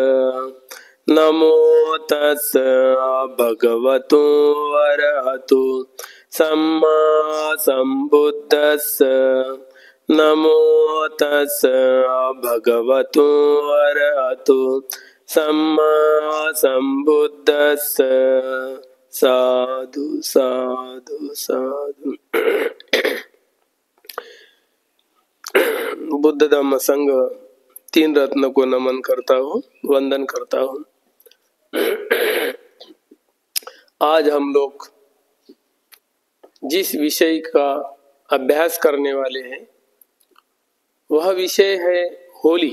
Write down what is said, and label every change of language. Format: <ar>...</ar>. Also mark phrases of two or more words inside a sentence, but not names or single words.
<pi>नमो तस् भगवतो अरहतो सम्मा सम्बुद्धस्स। नमो तस् भगवतो अरहतो सम्मा सम्बुद्धस्स। साधु साधु साधु।</pi> <hi>बुद्ध धम्म संघ तीन रत्न को नमन करता हूँ, वंदन करता हूँ। आज हम लोग जिस विषय का अभ्यास करने वाले हैं वह विषय है होली।</hi>